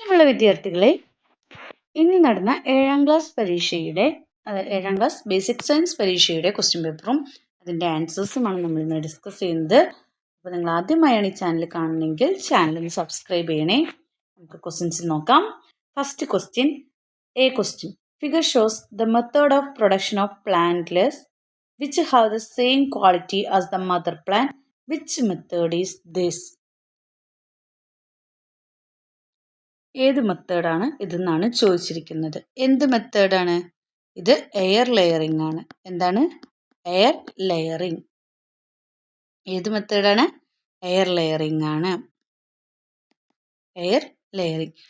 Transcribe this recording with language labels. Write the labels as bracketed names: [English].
[Malayalam] വിദ്യാർത്ഥികളെ, ഇന്ന് നടന്ന 7ാം ക്ലാസ് പരീക്ഷയുടെ 7ാം ക്ലാസ് ബേസിക് സയൻസ് പരീക്ഷയുടെ ക്വസ്റ്റ്യൻ പേപ്പറും അതിൻ്റെ ആൻസേഴ്സുമാണ് നമ്മൾ ഇന്ന് ഡിസ്കസ് ചെയ്യുന്നത്. അപ്പോൾ നിങ്ങൾ ആദ്യമായാണ് ഈ ചാനൽ കാണുന്നതെങ്കിൽ ചാനൽ ഒന്ന് സബ്സ്ക്രൈബ് ചെയ്യണേ. നമുക്ക് ക്വസ്റ്റ്യൻസ് നോക്കാം. [English] First question, a question. Figure shows the method of production of plantlets which have the same quality as the mother plant. Which method is this? [Malayalam] ഏത് മെത്തേഡാണ് ഇതെന്നാണ് ചോദിച്ചിരിക്കുന്നത്. എന്ത് മെത്തേഡാണ് ഇത്? എയർ ലെയറിംഗ് ആണ്. എന്താണ്? Air layering. ഏത് മെത്തേഡാണ്? എയർ ലെയറിംഗ് ആണ്. Air layering.